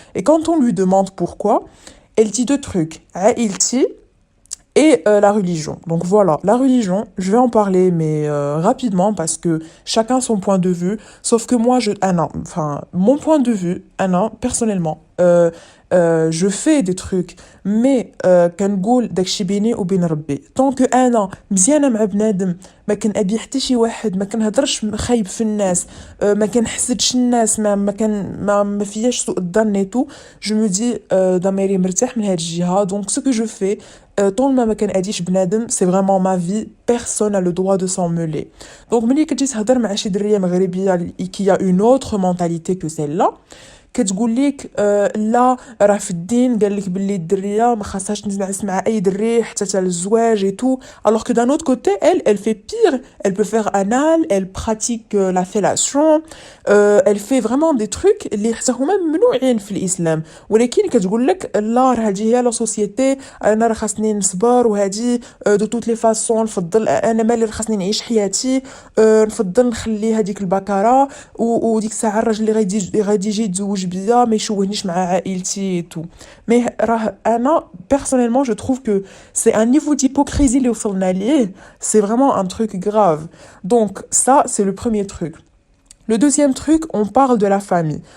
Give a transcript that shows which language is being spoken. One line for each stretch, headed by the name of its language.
French: Et quand on lui demande pourquoi, elle dit deux trucs, Haïti et la religion. Donc voilà, la religion, je vais en parler mais rapidement parce que chacun son point de vue. Sauf que moi, enfin, mon point de vue, personnellement, je fais des trucs mais
Arabic: كنقول داكشي بيني وبين ربي. طونك انا مزيانه مع بنادم، ما كنأبي حتى شي واحد، ما كنهضرش خايب في الناس، ما كنحسدش الناس، ما فياش سوء الظن et tout.
French: je me dis
Arabic: ضميري مرتاح من هاد الجهه.
French: donc ce que je fais
Arabic: طول ما كنأذيش بنادم
French: c'est vraiment ma vie, personne a le droit de s'en mêler.
Arabic: donc ملي كتجي تهضر مع شي دريه مغربيه
French: qui a une autre mentalité que celle-là
Arabic: كتقول لك لا راه في الدين قال لك باللي الدريه ما خاصهاش تنعس مع اي دري حتى تاع الزواج et tout.
French: alors que d'un autre côté elle fait pire, elle peut faire anal, elle pratique la fellation, elle fait vraiment des trucs
Arabic: اللي حتى هما ممنوعين في الاسلام. ولكن كتقول لك لا راه هذه هي لا سوسيتي، انا راه خاصني نصبر وهذه دو توت لي فاسون نفضل انا مالي خاصني نعيش حياتي، نفضل نخلي هذيك البكاره وديك الساعه الراجل اللي غادي يجي يتزوج بيا ما يشوهنيش مع عائلتي et tout.
French: mais راه انا personnellement je trouve que c'est un niveau d'hypocrisie
Arabic: اللي وصلنا ليه,
French: c'est vraiment un truc grave. donc ça c'est le premier truc. Le deuxième truc, on parle de la famille.